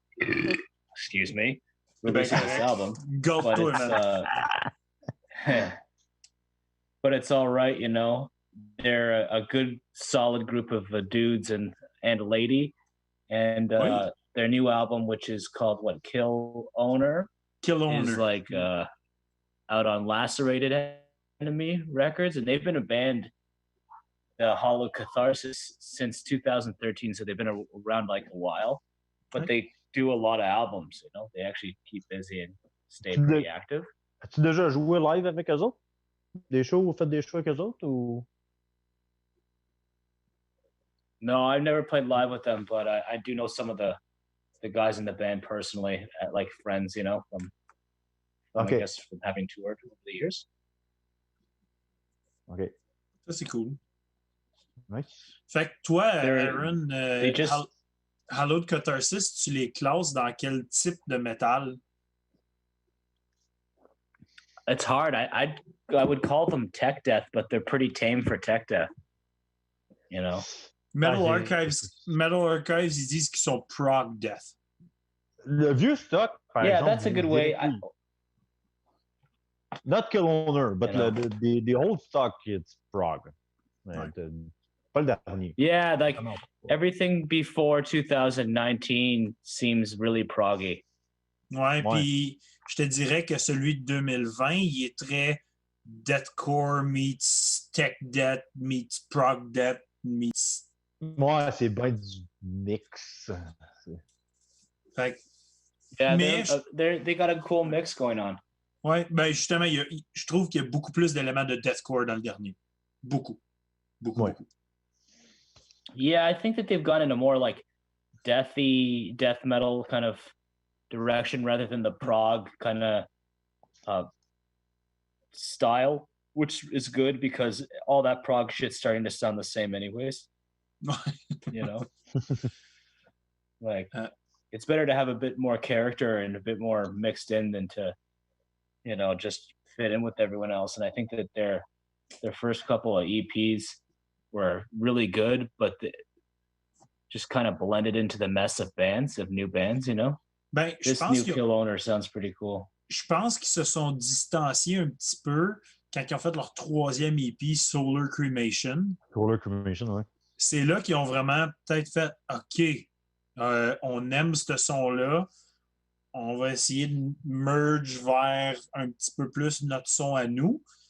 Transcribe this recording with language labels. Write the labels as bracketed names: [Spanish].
[English] Excuse me. Releasing this album, but it's all right, They're a good, solid group of dudes and a lady, and their new album, which is called Kill Owner, is like out on Lacerated Enemy Records, and they've been a band, Hallowed Catharsis, since 2013, so they've been around like a while, but they do a lot of albums, They actually keep busy and stay pretty active. [French] As-tu déjà joué live avec eux autres? Fait des shows avec eux autres ou? [English] No, I've never played live with them, but I do know some of the guys in the band personally, like friends, from I guess from having toured over the years. Okay. [French] Ça, c'est cool. [English] Nice. [French] Fait que toi, Aaron, Hallowed Catharsis, tu les classes dans quel type de métal? [English] It's hard. I would call them tech death, but they're pretty tame for tech death. [French] Metal Archives, ils disent qu'ils sont prog death. Le vieux stock, par exemple. [English] Yeah, that's a good way. Not Kill Owner, but the old stock, it's prog. [French] Pas le dernier. [English] Yeah, like everything before 2019 seems really proggy. [French] Ouais, puis je te dirais que celui de 2020, il est très deathcore meets tech death meets prog death meets. Ouais, c'est bien du mix. Fait [English] yeah, they got a cool mix going on. [French] Ouais, ben justement, je trouve qu'il y a beaucoup plus d'éléments de deathcore dans le dernier. Beaucoup. [English] Yeah, I think that they've gone into more like death metal kind of direction rather than the prog kind of style, which is good because all that prog shit's starting to sound the same anyways. Like it's better to have a bit more character and a bit more mixed in than to just fit in with everyone else. And I think that their first couple of EPs were really good, but just kind of blended into the mess of new bands, [French] Ben, [English] This new Kill Owner sounds pretty cool. [French] Je pense qu'ils se sont distanciés un petit peu quand ils ont fait leur troisième EP, Solar Cremation. Solar Cremation, oui. C'est là qu'ils ont vraiment peut-être fait OK, on aime ce son-là. On va essayer de merge vers un petit peu plus notre son à nous.